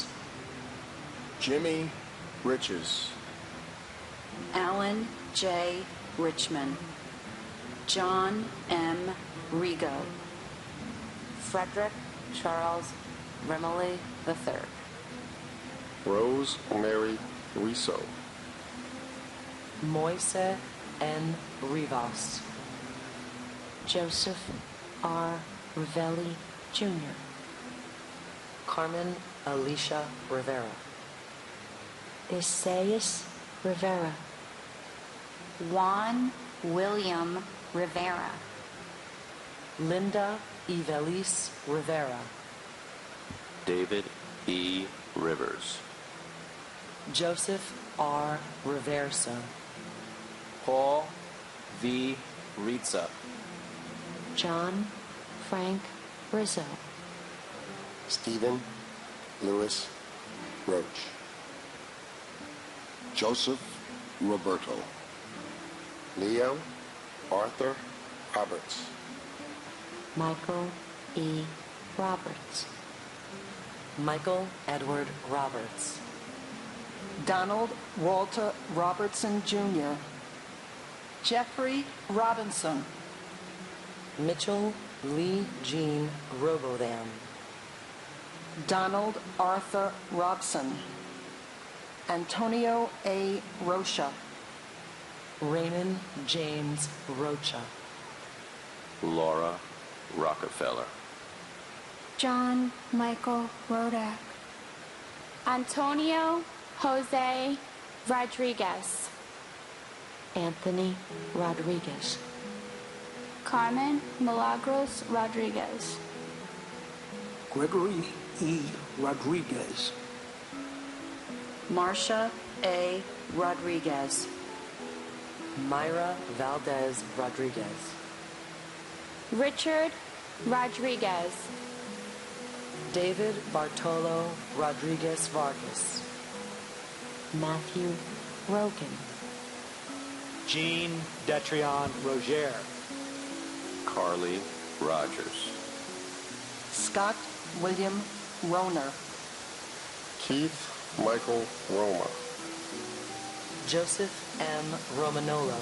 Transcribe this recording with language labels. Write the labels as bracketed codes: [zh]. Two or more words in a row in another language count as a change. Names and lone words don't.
[en] Jimmy Riches. Alan J. Richmond. John M. Rigo. Frederick Charles Remley III. Rose Mary Riso. Moise N. Rivas. Joseph R. Ravelli Jr. Carmen Alicia Rivera. Isaias Rivera. Juan William Rivera. Linda Evelise Rivera. David E. Rivers. Joseph R. Reversa. Paul V. Ritza. John Frank Rizzo. Stephen Lewis Roach. Joseph Roberto. Leo Arthur Roberts. Michael E. Roberts. Michael Edward Roberts. Donald Walter Robertson Jr. Jeffrey Robinson. Mitchell Lee Jean Robotham. Donald Arthur Robson. Antonio A. Rocha. Raymond James Rocha. Laura Rockefeller. John Michael Rodak. Antonio Jose Rodriguez. Anthony Rodriguez. Carmen Milagros Rodriguez. Gregory E. Rodriguez. Marcia A. Rodriguez. Myra Valdez Rodriguez. Richard Rodriguez. David Bartolo Rodriguez Vargas. Matthew Rogan. Jean Detrion Roger. Carly Rogers. Scott William Roner. Keith Michael Roma. Joseph M. Romanolo.